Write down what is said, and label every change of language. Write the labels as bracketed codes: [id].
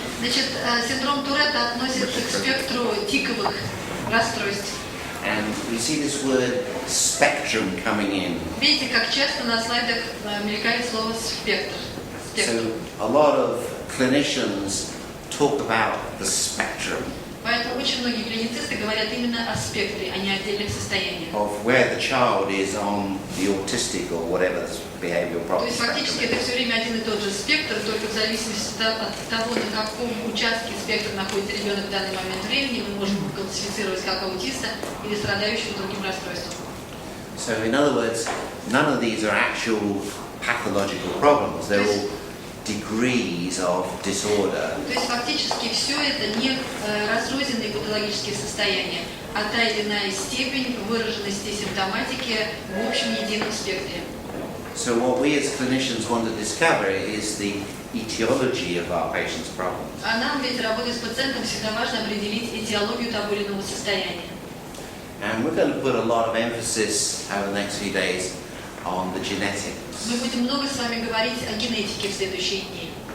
[ru] Значит, синдром Туретта относится к спектру тиковых расстройств. [en] And we see this word spectrum coming in. [ru] Видите, как часто на слайдах мелькает слово спектр. [en] So a lot of clinicians talk about the spectrum. [ru] Поэтому очень многие клиницисты говорят именно о спектре, а не о отдельных состояниях. [en] Of where the child is on the autistic or whatever behavioural [ru] То есть фактически это все время один и тот же спектр, только в зависимости от того, на каком участке спектра находится ребенок в данный момент времени, мы можем классифицировать как аутиста или страдающего другим расстройством. [en] So in other words, none of these are actual pathological problems. They're all degrees of disorder. [ru] То есть фактически все это не разрозненные патологические состояния, а та или иная степень выраженности симптоматики в общем едином спектре. [en] So what we as clinicians want to discover is the etiology of our patients' problems. [ru] А нам ведь работать с пациентом всегда важно определить этиологию того или иного состояния. [en] And we're going to put a lot of emphasis over the next few days on the genetics. [ru] Мы будем много с вами говорить о генетике в следующие дни.